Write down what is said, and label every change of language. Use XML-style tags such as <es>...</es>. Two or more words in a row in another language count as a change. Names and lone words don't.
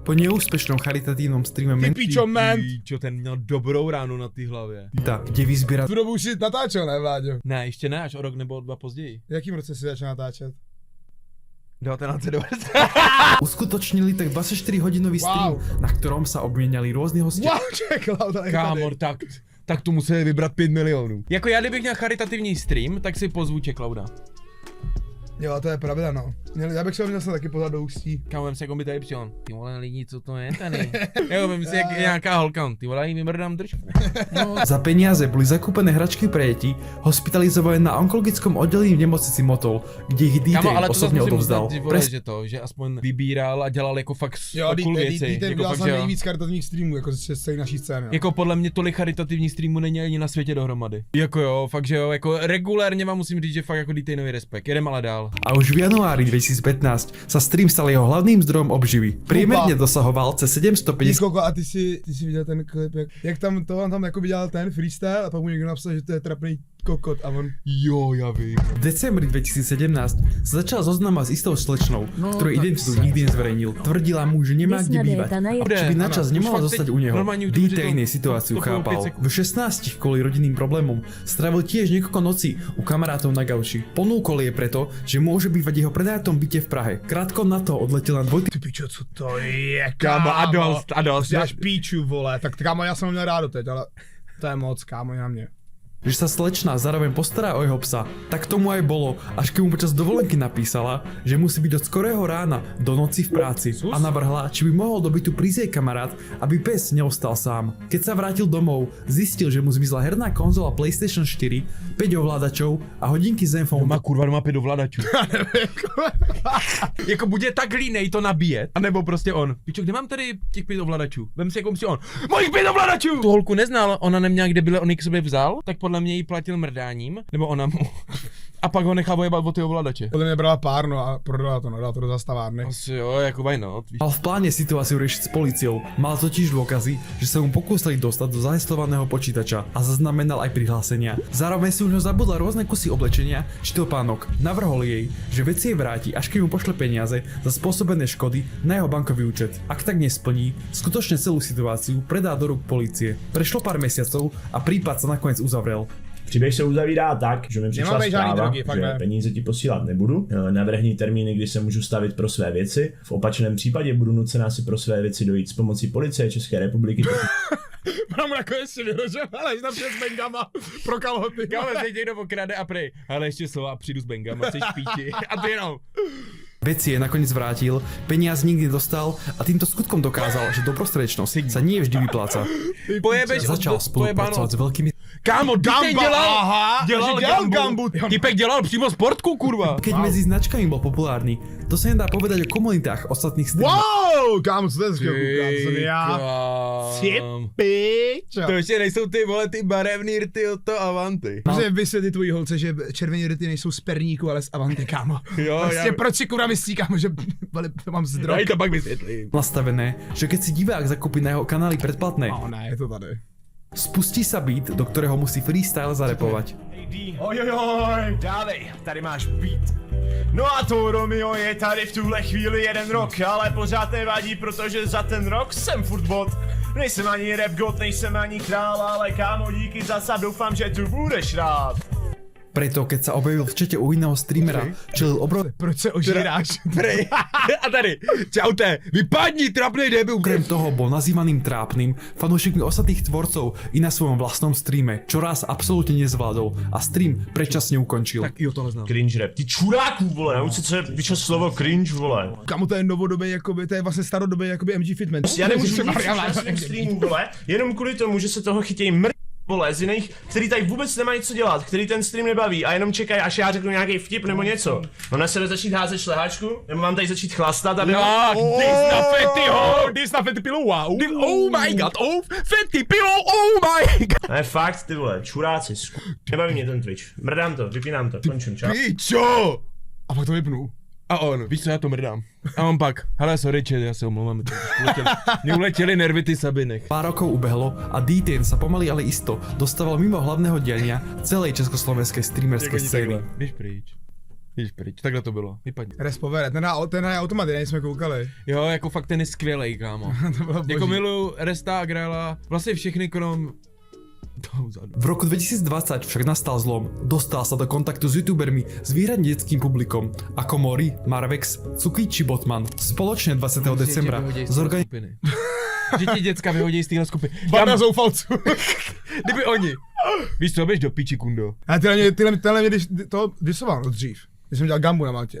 <sk>Po neúspešnom charitatívnom streame</sk> <cs>Ty pičo, man. Čo, ten měl dobrou ránu na té hlavě. Menta, kde vyzbiera Tu dobu už si natáčel, ne, Vláďo? Ne, ještě ne, až o rok nebo 2 později. V jakým roce si začal natáčet? 1990.</cs> <sk>uskutočnili tak 24-hodinový stream, na ktorom sa obmieniali rôzni hostia.</sk> <cs>Wow, Checkloud, ale Kámo, tak tu museli vybrat 5 milionů. Jako já, kdybych měl charitativní stream, tak si pozvu Checklouda. Jo, to je pravda, no. Já bych se měl taky pozvat do Ústí. Kámo, vem si, jako by tady přijel. Ty vole lidi, co to je tady? Jo, vem si, jak je nějaká holka. Ty vole, jí vymrdám držku.</cs> <sk>Za peniaze boli zakúpené hračky pre deti, hospitalizované na onkologickom oddelení v nemocnici Motol, kde ich</sk> <cs>Kámo, ale</cs> <sk>D-Train to osobne</sk> <cs>musím</cs> <sk>odovzdal.</sk> <cs>uznat, vole, že to, že aspoň vybíral a dělal jako fakt Jo, cool věci. ten Jako udělal fakt, jsem že jo. nejvíc karitativních streamů, jako z celé naší scény. No. Jako podle mě tolik charitativních streamů není ani na světě dohromady. Jako jo, fakt že jo, jako regulérně vám musím říct, že fakt jako D-Tainový respekt. Jedem ale dál.</cs> <sk>A už v januári 2015 sa stream stal jeho hlavným zdrojom obživy. Priemerne dosahoval cez 750.</sk> <cs>Koko, a ty jsi viděl ten klip, jak tam to on tam jako dělal ten freestyle a pak mu někdo napsal, že to je trapný kokot a on... Jo, já vím.</cs> <sk>V decembri 2017 sa začal zoznamať s istou slečnou, ktorej identitu nikdy nezverejnil. Tvrdila mu, že nemá kde bývať. Či by načas nemohla zostať u neho. D-Train jej situáciu chápal. V 16 kvôli rodinným problémom strávil tiež niekoľko nocí u kamarátov na gauči. Ponúkol je preto, že môže bývať jeho prenajatom byte v Prahe. Krátko na to odletěl na dvoj...</sk> <cs>Ty pičo, co to je, Kámo, a dost. Dáš píču, vole, tak kámo, já jsem ho měl rád doteď, ale to je moc, kámo, na mě.</cs> <sk>Že sa slečna zároveň postará o jeho psa, tak tomu aj bolo, až keď mu počas dovolenky napísala, že musí byť od skorého rána do noci v práci a navrhla, či by mohol do bytu prísť jej kamarát, aby pes neostal sám. Keď sa vrátil domov, zistil, že mu zmizla herná konzola PlayStation 4, 5 ovládačov a hodinky Zenfone.</sk> <cs>Má kurva doma 5 ovladačů. Jako buď je tak línej to nabíjet, anebo prostě on. Pičo, kde mám tady těch 5 ovladačů? Vem si, jako musí on. Mojich 5 ovladačů! Tu holku neznal, ona neměla kde byla, on ji k sobě vzal, tak podle mě jí platil mrdáním, nebo ona mu. A pak ho nechal ojebat o ty ovladače. Podle mě brala pár, no a prodala to, no, dala to do zastavárny. Asi jo, jako</cs> <en>why not.</en> <sk>Mal v pláne situáciu riešiť s políciou, mal totiž dôkazy, že sa mu pokúsili dostať do zaheslovaného počítača a zaznamenal aj prihlásenia. Zároveň si už zabudla rôzne kusy oblečenia či topánok. Navrhol jej, že veci jej vráti, až keď mu pošle peniaze za spôsobené škody na jeho bankový účet. Ak tak nesplní, skutočne celú situáciu predá do rúk polície. Prešlo pár mesiacov a prípad sa nakoniec uzavrel.</sk> <cs>Příběh se uzavírá tak, že mi přišla zpráva, drogy, že ne. peníze ti posílat nebudu, navrhni termíny, kdy se můžu stavit pro své věci, v opačném případě budu nucená si pro své věci dojít s pomocí policie České republiky. Mám nakonec si vyrožil, ale jsi tam s bengama pro kalhoty. Kámo, se někdo okrade a prej. Ale ještě slova, přijdu s bengama, jsi špíči. A ty jenom.</cs> <sk>Veci je nakoniec vrátil, peniaz nikdy nedostal a týmto skutkom dokázal, že dobrosrdečnosť sa nie vždy vypláca.</sk> <cs>Pojebeš</cs> <sk>Začal spolupracovať s veľkými...</sk> <cs>Kámo, Gamba, dělal Gambu. Typek dělal přímo sportku, kurva.</cs> <sk>Keď medzi značkami bol populárny, to sa nedá povedať o komunitách ostatných streamerov.</sk> <cs>Wow, kámo, co to je z to jsem já. Ty pičo. To ještě nejsou ty vole, ty barevný rty od to Avanty. Může vysvětlit tvojí holce, že červený rty nejsou z perníku, ale z Avanty, kámo. Jo, prostě proč si kurva myslí, kámo, že vole, to mám zdroj. Já to pak vysvětlím.</cs> <sk>Nastavené, že keď si divák zakúpi na jeho kanály predplatné,</sk> <cs>Ne, je to tady.</cs> <sk>spustí sa beat, do ktorého musí freestyle zarepovať.</sk> <cs>Ojojoj, dávej, tady máš beat. No a to Romeo je tady v tuhle chvíli 1 rok, ale pořád nevadí, protože za ten rok jsem furt bot. Nejsem ani</cs> <en>rap god,</en> <cs>nejsem ani král, ale kámo díky za sub, doufám, že tu budeš rád.</cs> <sk>Preto, keď sa objavil v čete u iného streamera, čelil</sk> <cs>Proč se ožíráš? Prej. A tady, čaute, vypadni, trapnej debil.</cs> <sk>Okrem toho bol nazývaným trápnym fanúšikmi ostatných tvorcov i na svojom vlastnom streame, čo raz absolútne nezvládol a stream predčasne ukončil.</sk> <cs>Tak jo, tohle znám.</cs> <en>Cringe rap.</en> <cs>Ty čuráků, vole, nauč se, co je pičo slovo cringe, vole. Kámo, to je novodobý, jakoby, to je vlastně starodobý, jakoby MG Fitman. Já nemůžu nic na svým streamu, vole, jenom kvůli tomu, že se toho chytějí vole, z jiných, který tady vůbec nemají co dělat, který ten stream nebaví a jenom čekají, až já řeknu nějaký vtip nebo něco. Mám na sebe začít házet šlehačku? Nebo mám tady začít chlastat, aby... Dis na fety pilou, wow.</cs> <en>Oh my god, oh, fety pilou, oh my god.</en> <cs>Ne, fakt, ty vole, čuráci, nebaví mě ten Twitch. Mrdám to, vypínám to, končím, čau. Pičo! A pak to vypnu. A on, víš co, já to mrdám. A on pak, hele, sorry, chat, já se omlouvám. Mně uletěly nervy, ty Sabinech.</cs> <sk>Pár rokov ubehlo a D-Train sa pomaly ale isto dostával mimo hlavného diania celej československej streamerskej scény.</sk> <cs>Jdeš pryč, takhle to bylo, vypadni. Respovere, ten hraje automaty, na něj jsme koukali. Jo, jako fakt ten je skvělej, kámo. To bylo boží. Jako miluju Resta a Graela, vlastně všechny krom...</cs> <sk>V roku 2020 však nastal zlom. Dostal sa do kontaktu s youtubermi s výhradne detským publikom, ako Mori, Marvex, Cuky či Botman. Spoločne 20. decembra</sk> <cs>zorganizovali. Že ti děcka vyhodí z téhle skupiny. Banda zoufalců. Kdyby oni. Víš co, běž do piči, kundo. A tenhle mě to disoval dřív. Když jsem dělal gambu na Maltě.</cs>